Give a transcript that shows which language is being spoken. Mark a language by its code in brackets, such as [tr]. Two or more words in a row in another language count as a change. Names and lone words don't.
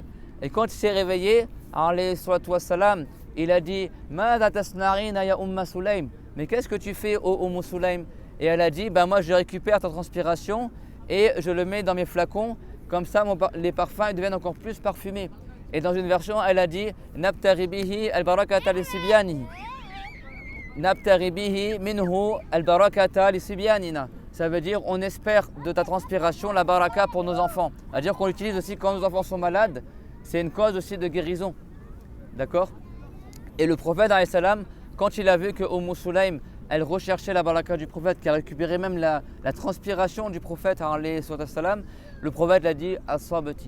[fr] Et quand il s'est réveillé, [ar] عليه السلام, [fr] il a dit « [ar] ماذا تصنعين يا سليم [fr] » mais qu'est-ce que tu fais au Sulaym? Et elle a dit moi je récupère ta transpiration et je le mets dans mes flacons, comme ça les parfums deviennent encore plus parfumés. Et dans une version, elle a dit [ar] نبتغي به البركة لصبيانه. نبتغي به منه البركة لصبياننا. [fr] Ça veut dire on espère de ta transpiration la baraka pour nos enfants. C'est-à-dire qu'on l'utilise aussi quand nos enfants sont malades, c'est une cause aussi de guérison. D'accord? Et le prophète, [ar] عليه السلام, [fr] quand il a vu que Sulaym, elle recherchait la baraka du prophète, qui a récupéré même la transpiration du prophète, [ar] عليه السلام, [fr] le prophète l'a dit Asabati.